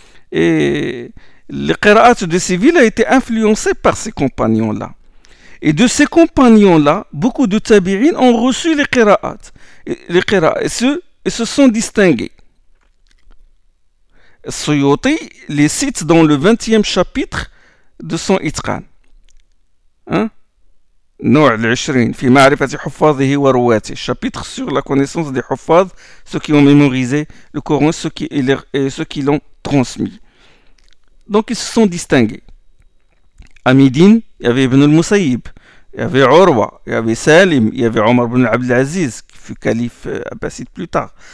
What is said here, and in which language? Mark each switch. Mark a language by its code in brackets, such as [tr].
[fr] Et le qira'at de ces villes a été influencé par ces compagnons-là. Et de ces compagnons-là, beaucoup de tabi'in ont reçu les qira'at. Et se sont distingués. Suyuti les cite dans le 20e chapitre de son Itqan. [ar] نوع العشرين في معرفة حفاظه ورواته. [fr] Chapitre sur la connaissance des حفاظ, ceux qui ont mémorisé le Coran et ceux qui l'ont transmis. Donc ils se sont distingués. À Médine, il y avait Ibn al-Musayyib, il y avait Urwa, il y avait Salim, il y avait Omar ibn al-Aziz, qui fut calife abbasside plus tard.